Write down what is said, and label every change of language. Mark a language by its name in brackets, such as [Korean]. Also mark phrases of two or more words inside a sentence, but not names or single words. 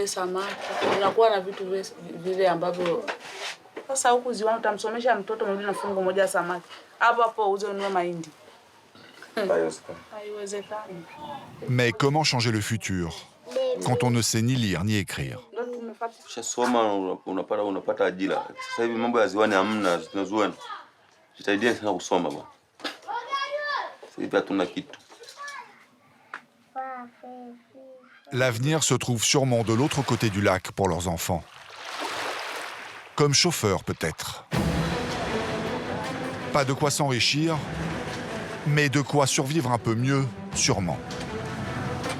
[Swahili] samaki, unakuwa na vitu vile ambavyo sasa huku ziwani utamsomesha mtoto mwingine na fungu moja ya samaki. Hapo hapo uze ununue mahindi. Haiwezekani. [French] Mais comment changer le futur quand on ne sait ni lire ni écrire? [Swahili] Unapata ajira. Sasa hivi mambo ya ziwani hamna, zinazuana. Jitahidi sana kusoma bwana. Sasa hivi hatuna kitu. [French] L'avenir se trouve sûrement de l'autre côté du lac pour leurs enfants. Comme chauffeurs peut-être. Pas de quoi s'enrichir, mais de quoi survivre un peu mieux, sûrement.